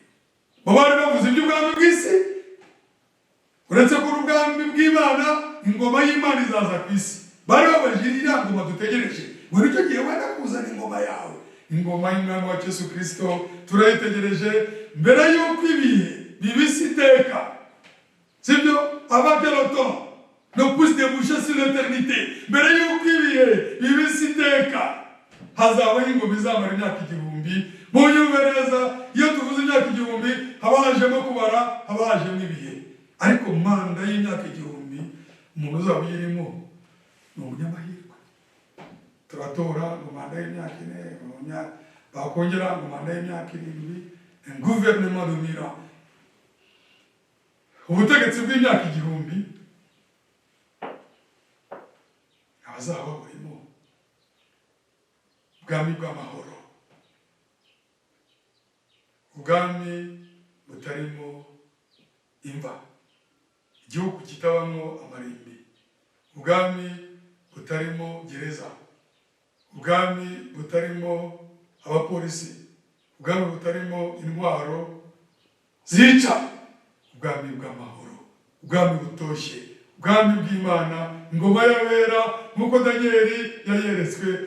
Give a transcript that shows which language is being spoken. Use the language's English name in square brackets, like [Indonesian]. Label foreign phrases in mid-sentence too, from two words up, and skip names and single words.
[Kinyarwanda] Bo bari bavuze iby'ubwami bw'isi, uretse ko ubwami bw'Imana, ingoma y'Imana izaza ku isi. Bari babajije iriya ngoma dutegereje, ngo nicyo gihe wenda kuzana ingoma yawe. Ingoma y'Umwami wacu Yesu Kristo turayitegereje mbere y'uko ibihe bibisi iteka, sibyo? [French] Avant que le temps ne puisse déboucher sur l'éternité, [Kinyarwanda] mbere y'uko ibihe bibisi iteka, hazabaho ingoma izamara imyaka 1000. Mu nyumve neza, iyo tuvuze imyaka 1000 haba hajemo kubara, haba hajemo ibihe. Ariko manda y'imyaka 1000 umuntu uzaba uyirimo ni umunyamahirwe. Turatora ngo manda y'imyaka 4, bakongera ngo manda y'imyaka 7, [French] un gouvernement de mira. [Kinyarwanda] Ubutegetsi bw'imyaka 1000 abazaba barimo ubwami bw'amahoro, ubwami butarimo imva, igihugu kitabamo amarimbi, ubwami butarimo gereza, ubwami butarimo abapolisi, ubwami butarimo intwaro zica, ubwami bw'amahoro, ubwami butoshye, ubwami bw'Imana, ingoma y'abera nk'uko Danieli yayeretswe.